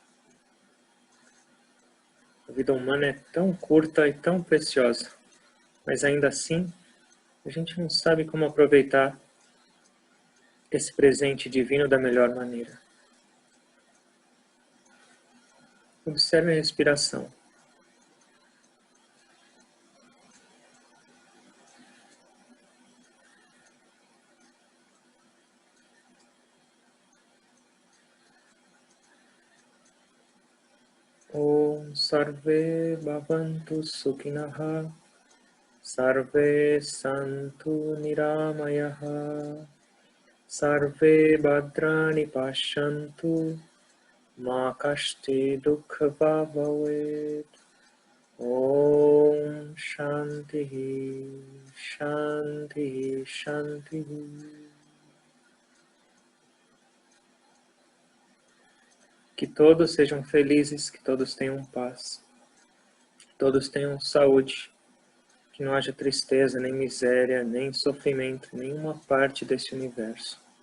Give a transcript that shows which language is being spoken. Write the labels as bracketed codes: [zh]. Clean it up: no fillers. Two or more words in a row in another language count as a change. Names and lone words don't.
[pt] A vida humana é tão curta e tão preciosa, mas ainda assim a gente não sabe como aproveitar esse presente divino da melhor maneira. Observe a respiração. [sa] ॐ सर्वे भवन्तु सुखिनः सर्वे सन्तु निरामयः सर्वे भद्राणि पशन्तु मा कश्टि दुख भवेत्. ॐ शान्ति शान्ति शान्ति. [pt] Que todos sejam felizes, que todos tenham paz, que todos tenham saúde, que não haja tristeza, nem miséria, nem sofrimento, em nenhuma parte desse universo.